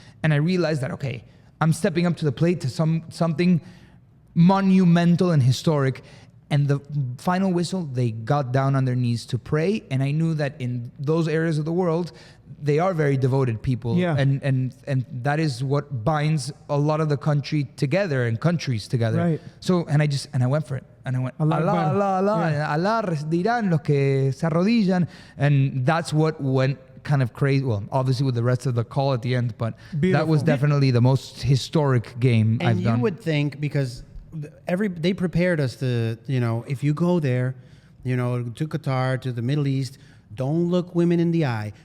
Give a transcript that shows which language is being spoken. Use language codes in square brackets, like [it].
[en] And I realized that, okay, I'm stepping up to the plate to something monumental and historic. And the final whistle, they got down on their knees to pray. And I knew that in those areas of the world, they are very devoted people. Yeah. And that is what binds a lot of the country together and countries together. Right. So, and I went for it. And I went, Allah, Allah, Allah, yeah. [es] Allah dirán los que se arrodillan. [en] And that's what went kind of crazy. Well, obviously with the rest of the call at the end, but that was definitely the most historic game I've done. And you would think, because they prepared us to, if you go there, to Qatar, to the Middle East, don't look women in the eye.